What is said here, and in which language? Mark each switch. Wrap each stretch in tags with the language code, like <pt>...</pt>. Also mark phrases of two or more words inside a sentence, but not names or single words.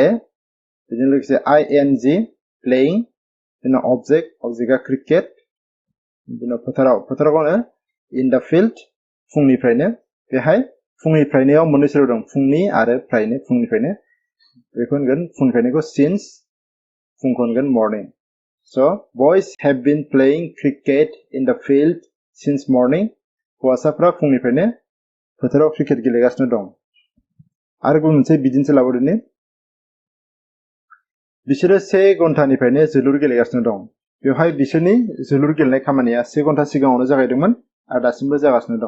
<brx>बेजों लोगोसे</brx> <en>ing playing.</en> <brx>बिनि उनाव ऑब्जेक्ट, ऑब्जेक्टआ क्रिकेट। बिनि उनाव फोथारावनो</brx> <en>in the field</en> <brx>फुंनिफ्रायनो। बेहाय फुंनिफ्रायनोआव मोननै सोदोब दं, फुंनि आरो फ्रायनो फुंनिफ्रायनो। बेखौ होनगोन फुंनिफ्रायनोखौ सिन्स, फुंखौ होनगोन मर्निं।</brx> <en>So, boys have been playing cricket in the field since morning।</en> <brx>हौवासाफ्रा फुंनिफ्रायनो फोथाराव क्रिकेट गेलेगासिनो दं। आरो गुबुन मोनसे बिदिन्थि लाबावदिनि। बिसोरो 1 घन्टानिफ्रायनो जोलुर गेलेगासिनो दं। बेवहाय बिसोरनि जोलुर गेलेनाय खामानिया 1 घन्टा सिगाङावनो जागायदोंमोन आरो दासिमबो जागासिनो दं।</brx>